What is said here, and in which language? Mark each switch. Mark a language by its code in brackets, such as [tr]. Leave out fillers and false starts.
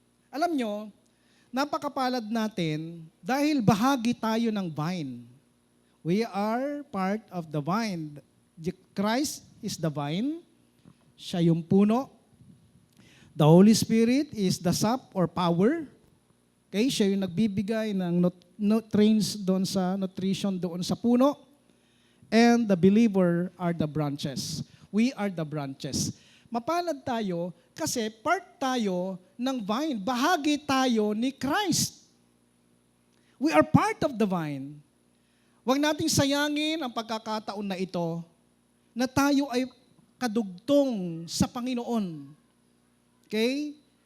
[tl] Alam nyo, napakapalad natin dahil bahagi tayo ng vine. [en] We are part of the vine. Christ is the vine. [tl] Siya yung puno. [en] The Holy Spirit is the sap or power. [tl] Okay, siya yung nagbibigay ng nutrients doon sa nutrition doon sa puno. [en] And the believer are the branches. We are the branches. [tl] Mapalad tayo kasi part tayo ng vine. Bahagi tayo ni Christ. [en] We are part of the vine. [tl] Huwag nating sayangin ang pagkakataon na ito na tayo ay kadugtong sa Panginoon. Okay?